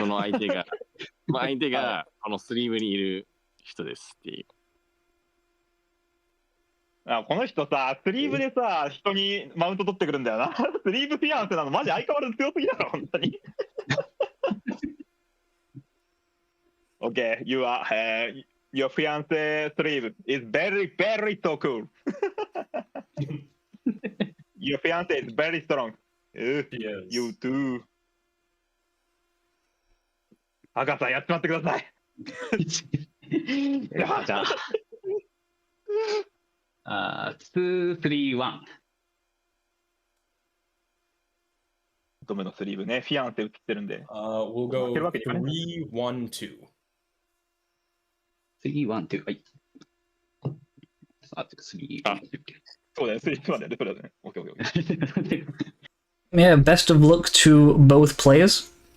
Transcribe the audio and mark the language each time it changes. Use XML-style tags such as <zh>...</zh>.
<ja>その相手がこのスリーブにいる人ですっていう。あこの人さ、スリーブでさ、人にマウント取ってくるんだよな。スリーブフィアンセなの、マジ相変わらず強すぎだろ、本当に。</ja> <en>Okay, your fiance sleeve is very, very so cool. Your fiance is very strong. He is. You too.</en> <ja>赤さんやっちまってください。じゃあ、2、3、1。乙女のスリーブね、フィアンセ映ってるんで。</ja> <en>We'll go</en> <ja>負けるわけにいかない。</ja> <en>3, 1, 2.</en> <ja>3、1、2。はい。さあ、3、1、そうだよ、スリーブまでやって、それだね。オッケーオッケーオッケー。</ja> <en>Yeah, best of luck to both players.</en>